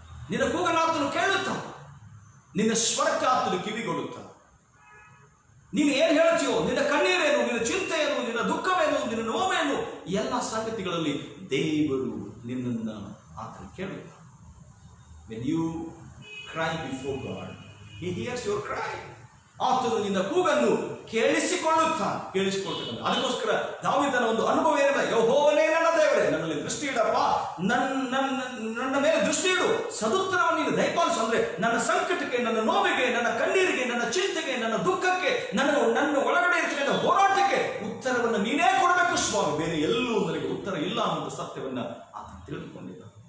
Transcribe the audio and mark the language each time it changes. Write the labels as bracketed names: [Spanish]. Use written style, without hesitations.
[Kannada] ನಿನ್ನ ಕೂಗನ್ನ ಆತನು ಕೇಳುತ್ತಾನೆ. ನಿನ್ನ ಸ್ವರಕ್ಕೆ ಆತನು ಕಿವಿಗೊಡುತ್ತಾನೆ. ನೀನು ಏನು ಹೇಳ್ತೀಯೋ, ನಿನ್ನ ಕಣ್ಣೀರೇನು, ನಿನ್ನ ಚಿಂತೆಯೇನು, ನಿನ್ನ ದುಃಖವೇನು, ನಿನ್ನ ನೋವೇನು, ಎಲ್ಲ ಸಂಗತಿಗಳಲ್ಲಿ ದೇವರು ನಿನ್ನನ್ನ ಆತನು ಕೇಳುತ್ತಾನೆ. [English] When you cry before God, He hears your cry. [Kannada] ಆತನು ನಿನ್ನ ಕೂಗನ್ನು ಕೇಳಿಸಿಕೊಳ್ಳುತ್ತಾನೆ. ಅದಕ್ಕೋಸ್ಕರ ದಾವೀದನ ಒಂದು ಅನುಭವ ಏನಿದೆ, ಯೆಹೋವನೇ ನನ್ನ ದೇವರೇ, ನನ್ನಲ್ಲಿ ದೃಷ್ಟಿ ಇಡಪ್ಪ, ನನ್ನ ಮೇಲೆ ದೃಷ್ಟಿ ಇಡು, ಸದುತ್ತರವನ್ನು ನೀನು ದಯಪಾಲಿಸು. ಅಂದ್ರೆ ನನ್ನ ಸಂಕಟಕ್ಕೆ, ನನ್ನ ನೋವಿಗೆ, ನನ್ನ ಕಣ್ಣೀರಿಗೆ, ನನ್ನ ಚಿಂತೆಗೆ, ನನ್ನ ದುಃಖಕ್ಕೆ, ನನ್ನ ಒಳಗಡೆ ಇರ್ತಕ್ಕಂಥ ಹೋರಾಟಕ್ಕೆ ಉತ್ತರವನ್ನು ನೀನೇ ಕೊಡಬೇಕು ಸ್ವಾಮಿ, ಬೇರೆ ಎಲ್ಲೂ ನನಗೆ ಉತ್ತರ ಇಲ್ಲ ಅನ್ನುವ ಸತ್ಯವನ್ನ ಆತ ತಿಳಿದುಕೊಂಡಿದ್ದ.